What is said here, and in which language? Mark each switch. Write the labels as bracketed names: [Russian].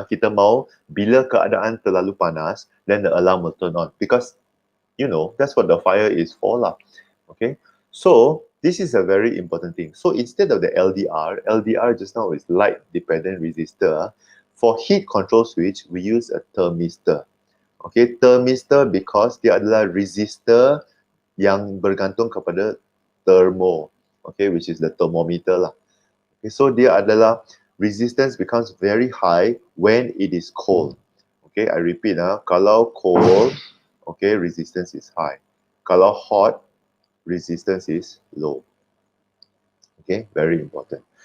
[Malay] Kita mau bila keadaan terlalu panas, [English] then the alarm will turn on. Because, you know, that's what the fire is for lah. Okay, so this is a very important thing. So instead of the LDR just now is light dependent resistor. For heat control switch, we use a thermistor. [Malay] Okay, thermistor because dia adalah resistor yang bergantung kepada thermo. [English] Okay, which is the thermometer lah. Okay, so [Malay] dia adalah [English] resistance becomes very high when it is cold. Okay, I repeat kalau cold, okay, resistance is high. Kalau hot, resistance is low. Okay, very important.